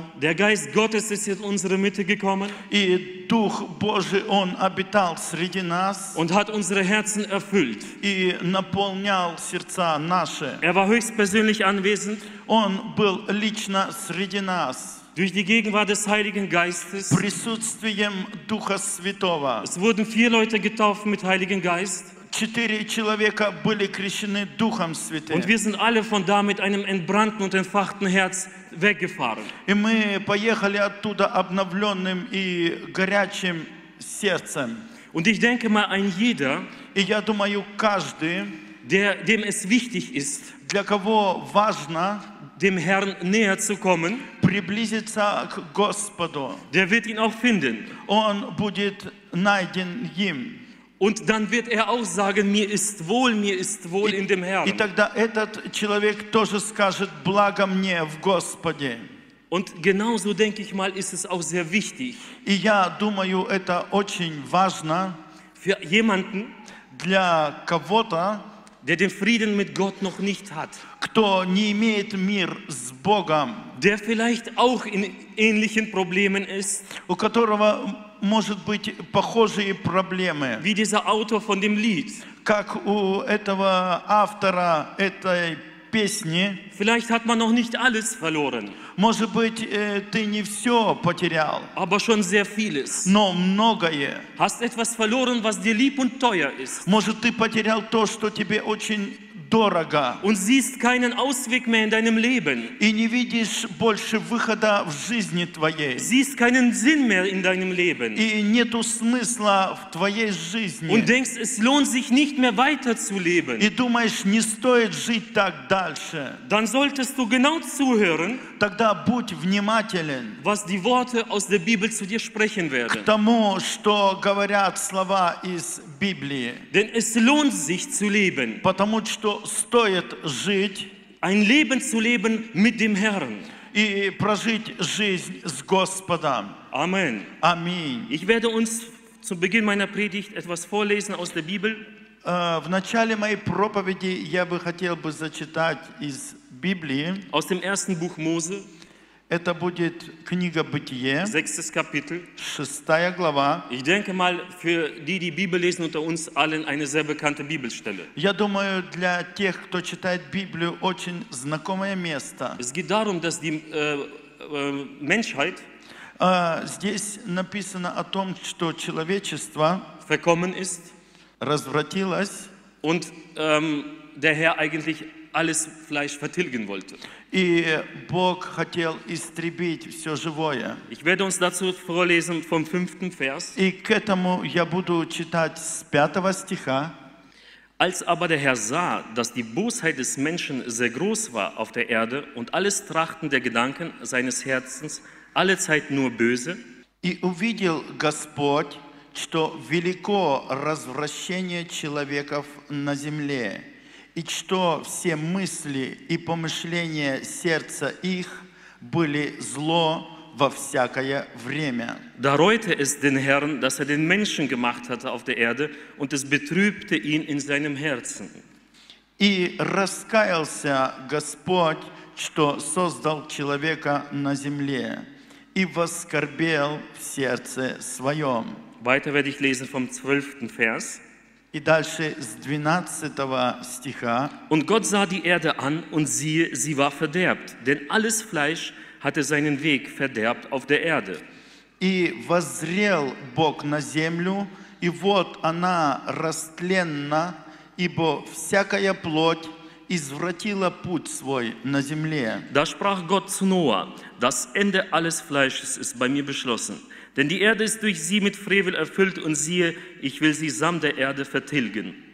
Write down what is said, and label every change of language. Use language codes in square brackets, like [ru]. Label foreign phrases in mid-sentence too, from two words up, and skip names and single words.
[de] Der Geist Gottes ist in unsere Mitte gekommen [ru] И Дух Божий, Он обитал среди нас [de] und hat unsere Herzen erfüllt. [ru] и наполнял сердца наши. [de] Er war höchstpersönlich anwesend. [ru] Он был лично среди нас. [de] Durch die Gegenwart des Heiligen Geistes. [ru] Присутствием Духа Святого. [de] Es wurden 4 Leute getauft mit Heiligen Geist. [ru] 4 человека были крещены Духом Святым. [de] Und wir sind alle von da mit einem entbrannten und entfachten Herz weggefahren. [ru] И мы поехали оттуда обновленным и горячим сердцем. [de] Und ich denke mal, ein jeder, [ru] И я думаю, каждый, [de] dem es wichtig ist, [ru] для кого важно [de] dem Herrn näher zu kommen, [ru] приблизиться к Господу, [de] der wird ihn auch finden. [ru] он будет найден им. [de] Und dann wird er auch sagen, mir ist wohl in dem [ru] И [de] Herrn. [ru] тогда этот человек тоже скажет: благо мне в Господе. [de] Und genauso, denke ich mal, ist es auch sehr wichtig [ru] И я думаю, это очень важно [de] für jemanden, [ru] для кого-то, [de] der den Frieden mit Gott noch nicht hat, [ru] кто не имеет мир с Богом, [de] der vielleicht auch in ähnlichen Problemen ist, [ru] у которого может быть похожие проблемы, [de] wie dieser Autor von dem Lied. [ru] как у этого автора этой песни. [de] Vielleicht hat man noch nicht alles verloren, [ru] Может быть, ты не все потерял, [de] aber schon sehr vieles. [ru] но многое. [de] Hast etwas verloren, was dir lieb und teuer ist. [ru] Может, ты потерял то, что тебе очень дорого, [de] Und siehst keinen Ausweg mehr in deinem Leben. [ru] и не видишь больше выхода в жизни твоей. [de] Siehst keinen Sinn mehr in deinem Leben. [ru] И нету смысла в твоей [de] Und [ru] жизни. [de] denkst, es lohnt sich nicht mehr weiterzuleben. [ru] И думаешь, не стоит жить так дальше. [de] Dann solltest du genau zuhören, [ru] Тогда будь внимателен [de] was die Worte aus der Bibel zu dir sprechen [ru] к [de] werden. [ru] тому, что говорят слова из Библии. [de] Denn es lohnt sich zu leben. [ru] Потому что стоит жить [de] Ein Leben zu leben mit dem Herrn. [ru] и прожить жизнь с Господом. [de] Amen. [ru] Аминь. [de] Ich werde uns zu Beginn meiner Predigt etwas vorlesen aus der Bibel. [ru] В начале моей проповеди я бы хотел бы зачитать из Библии. [de] Aus dem ersten Buch Mose, [ru] Это будет книга Бытие, [de] 6. Kapitel. [ru] 6 глава. [de] Ich denke mal, für die, die Bibel lesen unter uns allen, eine sehr bekannte Bibelstelle. [ru] Я думаю, для тех, кто читает Библию, очень знакомое место. [de] Es geht darum, dass die Menschheit [ru] Здесь написано о том, что человечество [de] verkommen ist [ru] развратилось, [de] und der Herr eigentlich alles Fleisch vertilgen wollte. [ru] и Бог хотел истребить все живое. [de] Ich werde uns dazu vorlesen vom 5. Vers. [ru] И к этому я буду читать с 5 стиха. [de] Als aber der Herr sah, dass die Bosheit des Menschen sehr groß war auf der Erde und alles Trachten der Gedanken seines Herzens allezeit nur böse, [ru] «И увидел Господь, что велико развращение человеков на земле, и что все мысли и помышления сердца их были зло во всякое время». [de] da reute es den Herrn, dass er den Menschen gemacht hatte auf der Erde, und es betrübte ihn in seinem Herzen. [ru] «И раскаялся Господь, что создал человека на земле, и воскорбел в сердце своем». [de] Weiter werde ich lesen vom 12. Vers. [ru] И дальше с 12 стиха. [de] Und Gott sah die Erde an, und siehe, sie war verderbt, denn alles Fleisch hatte seinen Weg verderbt auf der Erde. [ru] «И воззрел Бог на землю, и вот она растленна, ибо всякая плоть извратила путь свой на земле». [de] Da sprach Gott zu Noah: Das Ende alles Fleisches ist bei mir beschlossen, denn die Erde ist durch sie mit Frevel erfüllt, und siehe, ich will sie samt der Erde vertilgen.